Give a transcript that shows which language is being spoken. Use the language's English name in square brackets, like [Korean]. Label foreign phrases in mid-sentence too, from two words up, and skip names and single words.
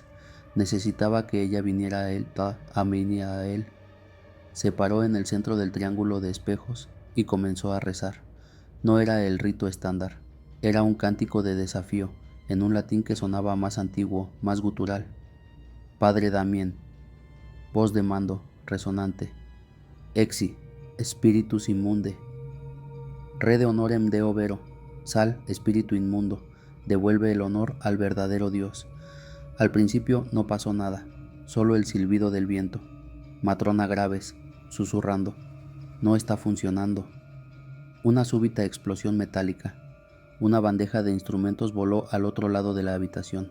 [Spanish] Necesitaba que ella viniera a él. Se paró en el centro del triángulo de espejos y comenzó a rezar. No era el rito estándar. Era un cántico de desafío, en un latín que sonaba más antiguo, más gutural. Padre Damien. Voz de mando, resonante. [Latin] Exi, spiritus immunde. Re de honorem deo vero. [Spanish] Sal, espíritu inmundo. Devuelve el honor al verdadero Dios. Al principio no pasó nada, solo el silbido del viento. Matrona Graves, susurrando. No está funcionando. Una súbita explosión metálica. Una bandeja de instrumentos voló al otro lado de la habitación.